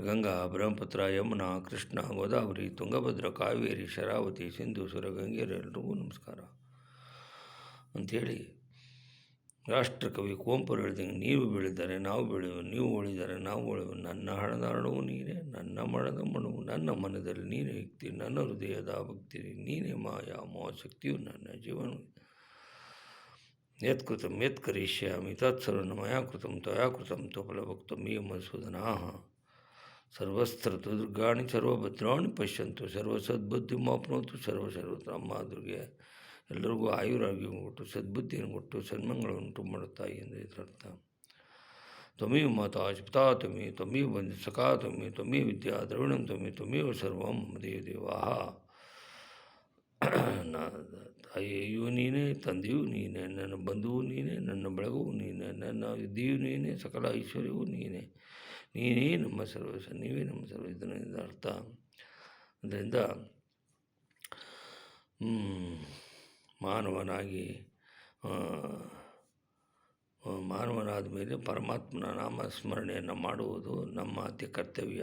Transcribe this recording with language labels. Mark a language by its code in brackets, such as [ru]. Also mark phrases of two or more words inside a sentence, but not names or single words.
[kn] ಗಂಗಾ, ಬ್ರಹ್ಮಪುತ್ರ, ಯಮುನಾ, ಕೃಷ್ಣ, ಗೋದಾವರಿ, ತುಂಗಭದ್ರ, ಕಾವೇರಿ, ಶರಾವತಿ, ಸಿಂಧು, ಸುರಗಂಗೆಯರೆಲ್ಲರಿಗೂ ನಮಸ್ಕಾರ ಅಂಥೇಳಿ ರಾಷ್ಟ್ರಕವಿ ಕುವೆಂಪು ಹೇಳಿದಂಗೆ, ನೀವು ಬೆಳೆದರೆ ನಾವು ಬೆಳೆಯುವ, ನೀವು ಉಳಿದರೆ ನಾವು ಉಳಿಯುವ, ನನ್ನ ಹಣದ ಹಣವು ನೀನೇ, ನನ್ನ ಮಣದ ಮಣವು, ನನ್ನ ಮನದಲ್ಲಿ ನೀನೇ ಯುಕ್ತಿ, ನನ್ನ ಹೃದಯದ ಭಕ್ತಿ ನೀನೇ ಮಾಯಾ ಮೋಹಶಕ್ತಿಯು ನನ್ನ ಜೀವನ. [sa] ಯತ್ಕೃತಂ ಯತ್ ಕರಿಷ್ಯಾಮಿ ತತ್ಸರ್ವಂ ಮಯಾ ಕೃತಂ ತ್ವಯಾ ಕೃತಂ ತ್ವಫಲಭಕ್ತಂ ಮೇ ಮಧುಸೂದನಾಃ. ಸರ್ವಸ್ತ್ರ ದುರ್ಗಾಣಿ ಸರ್ವಭದ್ರಾಣಿ ಪಶ್ಯಂತು ಸರ್ವಸದ್ಬುದ್ಧಿಮಾಪ್ನೋತು ಸರ್ವಸರ್ವತ್ರ. [kn] ಅಮ್ಮ ದುರ್ಗೆ ಎಲ್ಲರಿಗೂ ಆಯುರಾರೋಗ್ಯವನ್ನು ಕೊಟ್ಟು ಸದ್ಬುದ್ಧಿಯನ್ನು ಕೊಟ್ಟು ಸನ್ಮಂಗಳನ್ನುಂಟು ಮಾಡುತ್ತಾಯಿ ಎಂದು ಇದರರ್ಥ. [sa] ತ್ವಮೇವ ಮಾತಾ ಪಿತಾ ತ್ವಮೇವ ತ್ವಮೇವ ಬಂಧು ಸಖಾ ತ್ವಮೇವ ತ್ವಮೇವ ವಿದ್ಯಾ ದ್ರವಿಣಂ ತ್ವಮೇವ ತ್ವಮೇವ ಸರ್ವಂ ಮಮ ದೇವದೇವಾಃ. [kn] ತಾಯಿಯೂ ನೀನೇ, ತಂದೆಯೂ ನೀನೇ, ನನ್ನ ಬಂಧುವು ನೀನೇ, ನನ್ನ ಬೆಳಗುವು ನೀನೇ, ನನ್ನ ವಿದ್ಯೆಯೂ ನೀನೇ, ಸಕಲ ಐಶ್ವರ್ಯವೂ ನೀನೇ, ನೀನೇ ನಮ್ಮ ಸರ್ವಸ್ವ, ನೀವೇ ನಮ್ಮ ಸರ್ವ. ಇದರಿಂದ ಅರ್ಥ. ಅದರಿಂದ ಮಾನವನಾದ ಮೇಲೆ ಪರಮಾತ್ಮನ ನಾಮಸ್ಮರಣೆಯನ್ನು ಮಾಡುವುದು ನಮ್ಮ ಅತಿ ಕರ್ತವ್ಯ.